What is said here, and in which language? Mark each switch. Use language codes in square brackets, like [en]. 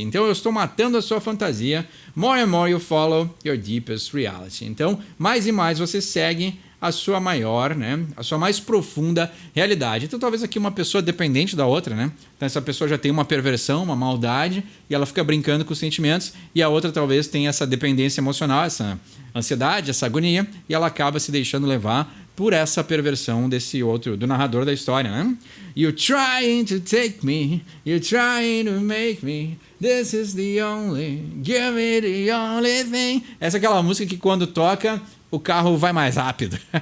[pt] Então, eu estou matando a sua fantasia. [en] More and more you follow your deepest reality. [pt] Então, mais e mais você segue a sua maior, né? A sua mais profunda realidade. Então, talvez aqui uma pessoa dependente da outra, né? Então, essa pessoa já tem uma perversão, uma maldade, e ela fica brincando com os sentimentos, e a outra talvez tenha essa dependência emocional, essa ansiedade, essa agonia, e ela acaba se deixando levar por essa perversão desse outro, do narrador da história, né? [en] You're trying to take me, you're trying to make me, this is the only, give me the only thing. [pt] Essa é aquela música que quando toca, o carro vai mais rápido.